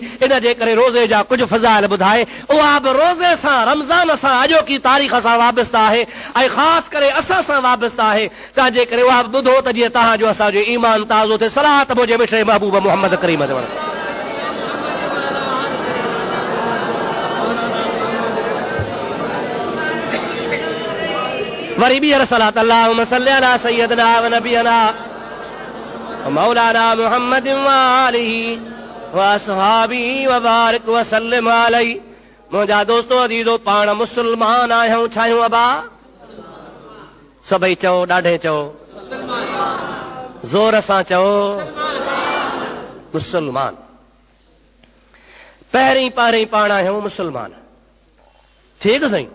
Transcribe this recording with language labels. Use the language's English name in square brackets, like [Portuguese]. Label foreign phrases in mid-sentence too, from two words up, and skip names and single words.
[Sindhi] इन जे करे रोज़े जा कुझु फ़ज़ाइल ॿुधाए, उहा बि रोज़े सां रमज़ान सां अॼोकी तारीख़ सां वाबस्ता आहे ऐं ख़ासि करे असां सां वाबस्ता आहे। तंहिंजे करे उहा बि ॿुधो त जीअं तव्हांजो असांजो ईमान ताज़ो थिए। सलात मुंहिंजे मिठड़े महबूब मोहम्मद करीम ते वञो। वरी ॿीहर सलात [Arabic] اللهم صل على سيدنا ونبينا ومولانا محمد وآله وأصحابه وبارك وسلم عليه. [Sindhi] मुंहिंजा दोस्तो अज़ीज़ो पाण मुस्लमान आहियूं, छा आहियूं अबा? सभई चओ, ॾाढे चओ, ज़ोर सां चओ, मुस्लमान। पहिरीं पहिरीं पाण आहियूं मुस्लमान, ठीकु साईं।